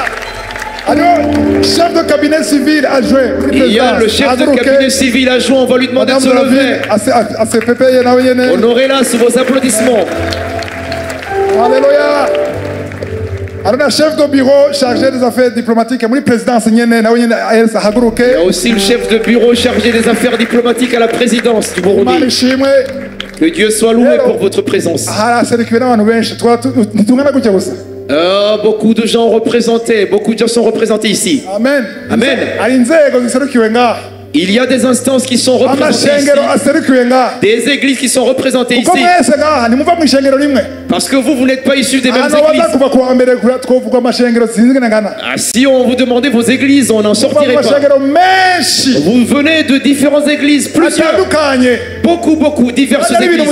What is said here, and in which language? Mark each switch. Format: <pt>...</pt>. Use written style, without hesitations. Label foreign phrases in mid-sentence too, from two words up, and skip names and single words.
<fr>Chef de cabinet civil adjoint. Il y a le chef de cabinet civil adjoint, on va lui demander de se lever. Honorez-la sous vos applaudissements.</fr> <rn>Alléluia. arona</rn> <fr>chef de bureau chargé des affaires diplomatiques</fr> <rn>muri présidence nyene nawe nyene ahereza haguruke.</rn> <fr>Il y a aussi le chef de bureau chargé des affaires diplomatiques à la présidence du Burundi.</fr> <rn>Imana ishimwe.</rn> <fr>Que Dieu soit loué pour votre présence.</fr> <rn>Haraserukiwe n'abantu benshi ntitungana gutya gusa.</rn> <fr>Beaucoup de gens représentés, beaucoup de gens sont représentés ici.</fr> <rn>Amen. Amen. Ari inzego ziserukiwe ngaha.</rn> <fr>Il y a des instances qui sont représentées ici, des églises qui sont représentées ici. Parce que vous n'êtes pas issus des mêmes églises. Si on vous demandait vos églises, on n'en sortirait pas. Vous venez de différentes églises, plusieurs, beaucoup, diverses églises.</fr>